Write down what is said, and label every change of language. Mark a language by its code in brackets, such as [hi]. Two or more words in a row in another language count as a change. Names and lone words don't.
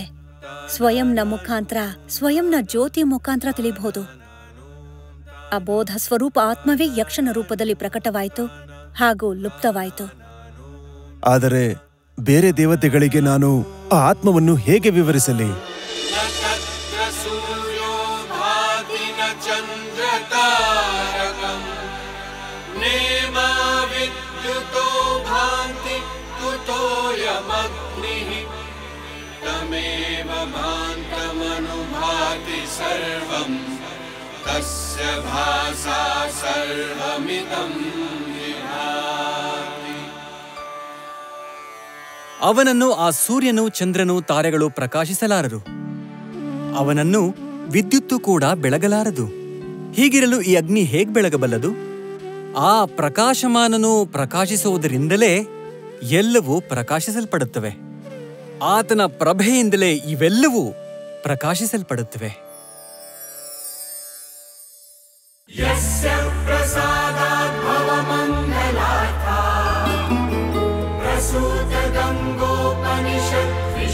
[kn] ಸ್ವಯಂನ ಮುಖಾಂತರ, ಸ್ವಯಂನ ಜ್ಯೋತಿಯ ಮುಖಾಂತರ ತಿಳಿಬಹುದು. ಅಬೋಧ ಸ್ವರೂಪ ಆತ್ಮವೇ ಯಕ್ಷನ ರೂಪದಲ್ಲಿ ಪ್ರಕಟವಾಯಿತು ಹಾಗೂ ಲುಪ್ತವಾಯಿತು. ಆದರೆ ಬೇರೆ ದೇವತೆಗಳಿಗೆ ನಾನು ಆ ಆತ್ಮವನ್ನು ಹೇಗೆ ವಿವರಿಸಲಿ? [sa] ಸೂರ್ಯೋ चन्द्रतारकम् नेमा विद्युतो भान्ति कुतोऽयमग्निः तमेव भान्तमनुभाति सर्वम् तस्य भासा सर्वमिदं विभाति। [kn] ಅವನನ್ನು ಆ ಸೂರ್ಯನು, ಚಂದ್ರನು, ತಾರೆಗಳು ಪ್ರಕಾಶಿಸಲಾರರು. ಅವನನ್ನು ವಿದ್ಯುತ್ತು ಕೂಡ ಬೆಳಗಲಾರದು. ಹೀಗಿರಲು ಈ ಅಗ್ನಿ ಹೇಗೆ ಬೆಳಗಬಲ್ಲದು? ಆ ಪ್ರಕಾಶಮಾನನು ಪ್ರಕಾಶಿಸುವುದರಿಂದಲೇ ಎಲ್ಲವೂ ಪ್ರಕಾಶಿಸಲ್ಪಡುತ್ತವೆ. ಆತನ ಪ್ರಭೆಯಿಂದಲೇ ಇವೆಲ್ಲವೂ ಪ್ರಕಾಶಿಸಲ್ಪಡುತ್ತವೆ. [sa] यस्य प्रसादात् भवमङ्गलार्थाः प्रसूतगङ्गोपनिषत्